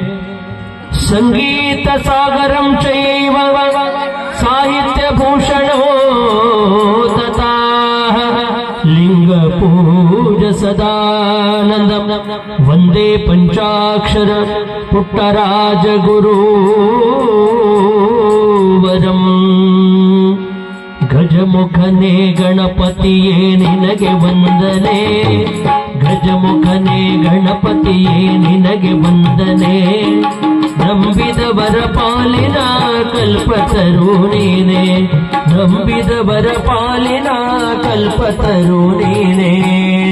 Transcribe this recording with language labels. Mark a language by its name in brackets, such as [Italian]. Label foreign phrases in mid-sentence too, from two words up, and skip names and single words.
[Sanskrit] संगीतसागरं चैव साहित्यभूषणो दत्ताः लिंगपूजसदानन्दं वन्दे पञ्चाक्षर पुट्टराजगुरुवरम्। [Kannada] ಗಜಮುಖನೆ ಗಣಪತಿಯೆ ನಿನಗೆ ವಂದನೆ, ಗಜಮುಖನೆ ಗಣಪತಿಯೆ ನಿನಗೆ ವಂದನೆ। ನಂಬಿದವರ ಪಾಲಿನ ಕಲ್ಪತರು ನೀನೆ, ನಂಬಿದವರ ಪಾಲಿನ ಕಲ್ಪತರು ನೀನೆ।